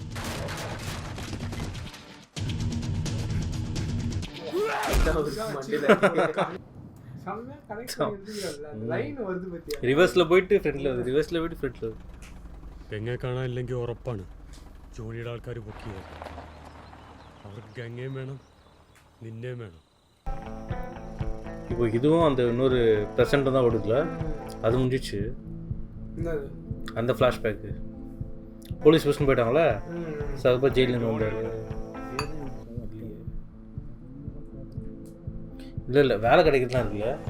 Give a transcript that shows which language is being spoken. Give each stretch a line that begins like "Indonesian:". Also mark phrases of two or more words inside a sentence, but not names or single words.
Malayalam: റിവേഴ്സിൽ പോയിട്ട് ഫ്രണ്ടിൽ വരും, റിവേഴ്സിൽ പോയിട്ട് ഫ്രണ്ടിൽ വരും. ഗംഗയെ കാണാനില്ലെങ്കിൽ ഉറപ്പാണ് ജോണിയുടെ ആൾക്കാർ പൊക്കിയത്. അവർക്ക് ഗംഗയും വേണം, നിന്നെയും വേണം.
Tamil: இப்போ இதுவும் அந்த இன்னொரு ப்ரெசென்ட் தான் ஓடுதுல, அது முடிஞ்சிச்சு. அந்த ஃப்ளாஷ்பேக்கு போலீஸ் பர்சன் போயிட்டாங்களா, சர்பா ஜெயிலேருந்து வந்தார். இல்லை இல்லை, வேலை கிடைக்கிறதுலாம் இருக்குல்ல.